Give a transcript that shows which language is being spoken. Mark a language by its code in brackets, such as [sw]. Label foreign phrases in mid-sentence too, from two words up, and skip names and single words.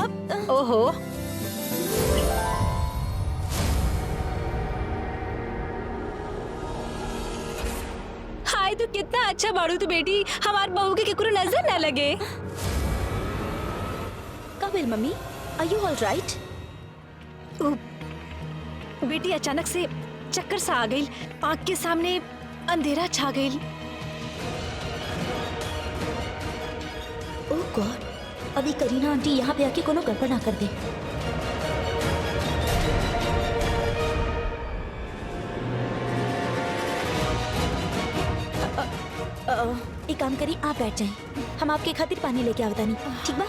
[bho] अब ओहो, हाय तू कितना अच्छा बाड़ू तू बेटी, हमार बहू के केकरो नजर ना लगे। कबिल मम्मी, [en] Are you all right? [bho] बेटी अचानक से चक्कर सा आ गई, आँख के सामने अंधेरा छा गई। [en] Oh God, [bho] अभी करीना आंटी यहाँ पे आके कोनो गड़बड़ ना कर दे। एक काम करी, आप बैठ जाएं, हम आपके खातिर पानी लेके आवता नहीं, ठीक बा?